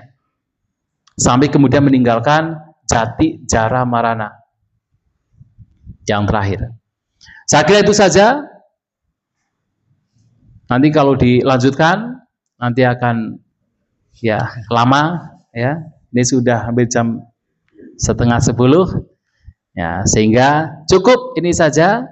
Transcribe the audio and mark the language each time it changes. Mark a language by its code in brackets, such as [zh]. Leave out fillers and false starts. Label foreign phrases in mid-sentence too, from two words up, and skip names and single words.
[id] Sampai kemudian meninggalkan [pi] jati, jara, marana. [id] Yang terakhir. Saya kira itu saja. Nanti kalau dilanjutkan, nanti akan ya lama ya. Ini sudah hampir jam 9:30 ya, sehingga cukup ini saja.